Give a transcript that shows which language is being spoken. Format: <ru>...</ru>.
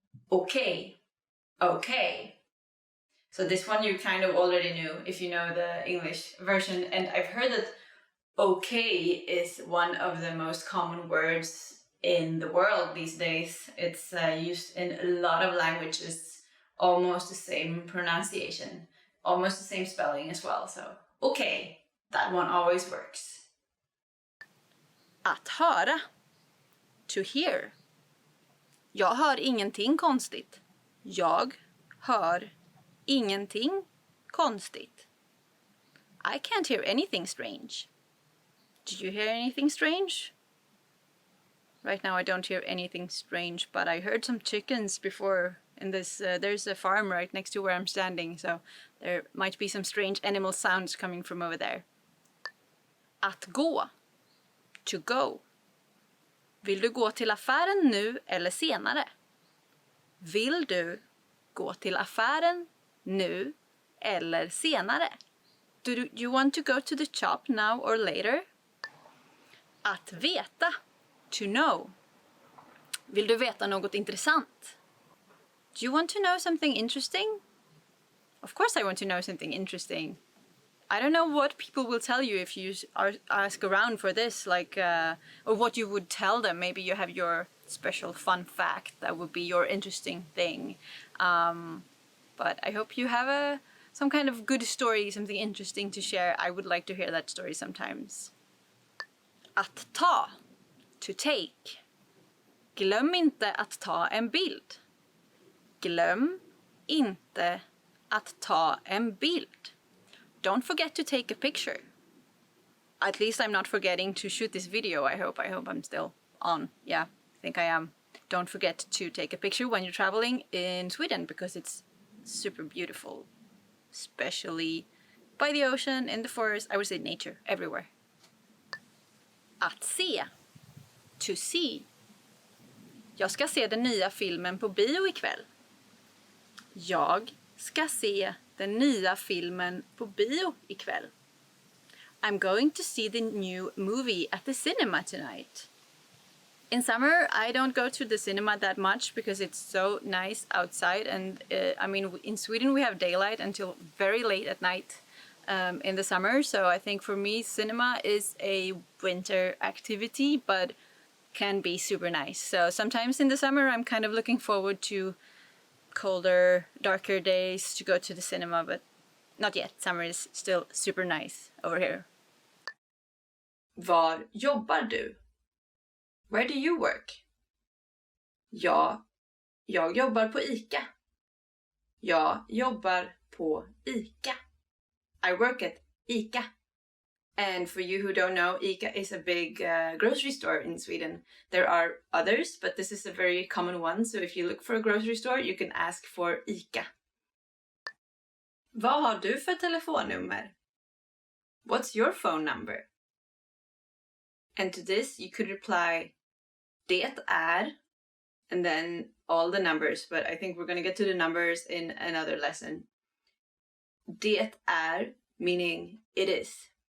<en>Okay, okay. So this one you kind of already knew if you know the English version, and I've heard that okay is one of the most common words in the world these days. It's used in a lot of languages, almost the same pronunciation, almost the same spelling as well. So okay, that one always works.</en> <sv>Att höra.</sv> <en>To hear.</en> <sv>Jag hör ingenting konstigt. Jag hör ingenting konstigt.</sv> <en>I can't hear anything strange. Did you hear anything strange? Right now I don't hear anything strange, but I heard some chickens before in this. There's a farm right next to where I'm standing, so there might be some strange animal sounds coming from over there.</en> <sv>Att gå.</sv> <en>To go.</en> <sv>Vill du gå till affären nu eller senare? Vill du gå till affären nu eller senare?</sv> <en>Do you want to go to the shop now or later?</en> <sv>Att veta.</sv> <en>To know.</en> <sv>Vill du veta något intressant?</sv> <en>Do you want to know something interesting? Of course I want to know something interesting. I don't know what people will tell you if you ask around for this, like, or what you would tell them. Maybe you have your special fun fact that would be your interesting thing. But I hope you have some kind of good story, something interesting to share. I would like to hear that story sometimes.</en> <sv>Att ta.</sv> <en>To take.</en> <sv>Glöm inte att ta en bild. Glöm inte att ta en bild.</sv> <en>Don't forget to take a picture. At least I'm not forgetting to shoot this video, I hope. I hope I'm still on. Yeah, I think I am. Don't forget to take a picture when you're traveling in Sweden, because it's super beautiful. Especially by the ocean, in the forest, I would say nature, everywhere.</en> <sv>Att se.</sv> <en>To see.</en> <sv>Jag ska se den nya filmen på bio ikväll. Jag ska se den nya filmen på bio ikväll.</sv> <en>I'm going to see the new movie at the cinema tonight. In summer, I don't go to the cinema that much because it's so nice outside. And I mean, in Sweden, we have daylight until very late at night in the summer. So I think for me, cinema is a winter activity, but can be super nice. So sometimes in the summer, I'm kind of looking forward to colder, darker days to go to the cinema, but not yet. Summer is still super nice over here.</en> <sv>Var jobbar du?</sv> <en>Where do you work?</en> <sv>Ja, jag jobbar på ICA. Jag jobbar på ICA.</sv> <en>I work at ICA. And for you who don't know, ICA is a big grocery store in Sweden. There are others, but this is a very common one. So if you look for a grocery store, you can ask for ICA.</en> <sv>Vad har du för telefonnummer?</sv> <en>What's your phone number? And to this, you could reply,</en> <sv>det är,</sv> <en>and then all the numbers. But I think we're going to get to the numbers in another lesson.</en> <sv>Det är,</sv> <en>meaning it is.</en>